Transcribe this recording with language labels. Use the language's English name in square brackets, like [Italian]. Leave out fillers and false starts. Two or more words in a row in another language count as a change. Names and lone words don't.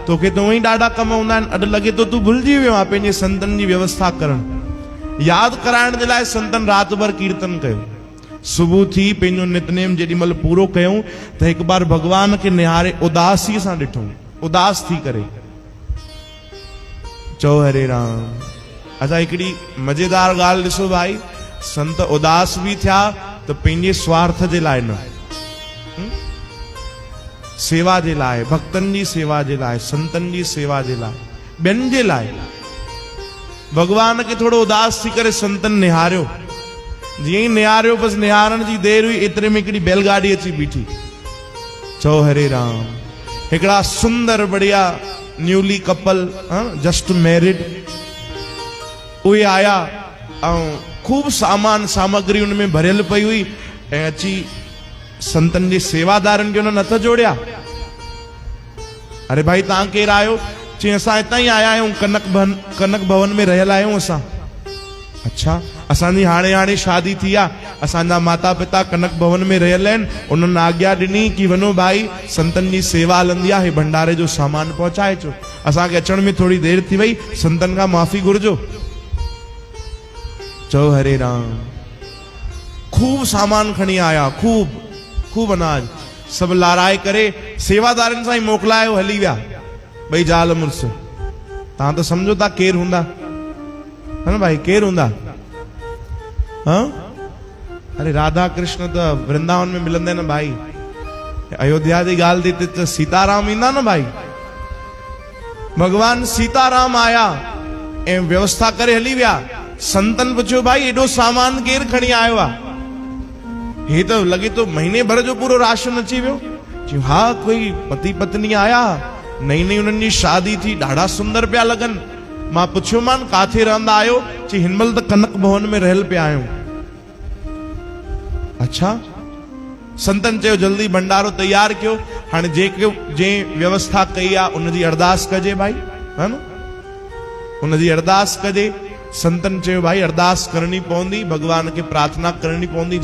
[Sindhi] तोखे त उहे ई ॾाढा कम हूंदा आहिनि, अॼु लॻे थो तूं भुलिजी वियो आहे पंहिंजे संतनि जी व्यवस्था करणु। यादि कराइण जे लाइ संतनि राति भर कीर्तन कयो। सुबुह थी, पंहिंजो नितनेम जेॾी महिल पूरो कयूं त हिकु बार भगवान खे निहारे उदासीअ सां ॾिठूं, उदास थी करे। चओ हरे राम। अच्छा, हिकिड़ी मज़ेदार ॻाल्हि ॾिसो भाई, संत उदास बि थिया त पंहिंजे स्वार्थ जे लाइ न, सेवा जे लाइ, भक्तनि जी सेवा जे लाइ, संतनि जी सेवा जे लाइ, ॿियनि जे लाइ। भगवान खे थोरो उदास थी करे संतनि निहारियो। जीअं ई निहारियो, बसि निहारण जी देरि हुई, एतिरे में हिकिड़ी बैलगाड़ी अची बीठी। चओ हरे राम। हिकिड़ा सुंदर बढ़िया [English] newly couple, just married, [Sindhi] उहे आया ऐं खूब सामान सामग्री उनमें भरियल पई हुई, ऐं अची संतनि जे सेवादारनि खे उन्हनि हथ जोड़िया। अरे भाई तव्हां केरु आहियो? चई असां हितां ई आया आहियूं, कनक भवन में रहियल आहियूं असां। अच्छा, असांजी हाणे हाणे शादी थी आहे, असांजा माता पिता कनक भवन में रहियल आहिनि, उन्हनि आज्ञा ॾिनी कि वञो भाई संतनि जी सेवा हलंदी आहे, भंडारे जो सामान पहुचाए अचो। असांखे अचण में थोरी देरि थी वई, संतनि खां माफ़ी घुर्जो। चओ हरे राम। खूब सामान खणी आया, खूब अनाज, सभु लाराए करे सेवादारनि सां ई मोकिलायो, हली विया ॿई ज़ाल मुड़ुस। तव्हां त सम्झो था केरु हूंदा, है न भाई, केरु हूंदा? हाँ, अरे राधा कृष्ण त वृंदावन में मिलंदे न भाई। अयोध्या जी ॻाल्हि थी त सीताराम ईंदा न भाई। भगवान सीताराम आया ऐं व्यवस्था करे हली विया। संतन पुछियो भाई एॾो सामान केरु खणी आयो आहे? हे त लॻे थो महीने भर जो पूरो राशन अची वियो। चयो हा, कोई पति पत्नी आया, नई नई उन्हनि जी शादी थी, ॾाढा सुंदर पिया लॻनि। मां पुछियो मान काथे रहंदा आहियो? चई हिन महिल त कनक भवन में रहियल पिया आहियूं। अच्छा, संतन चयो जल्दी भंडारो तैयार कयो। हाणे जे व्यवस्था कई आहे उनजी अरदास कजे भाई, है न, उनजी अरदास कजे। संतन चयो भाई अरदास करनी पवंदी, भगवान के प्रार्थना करनी पवंदी।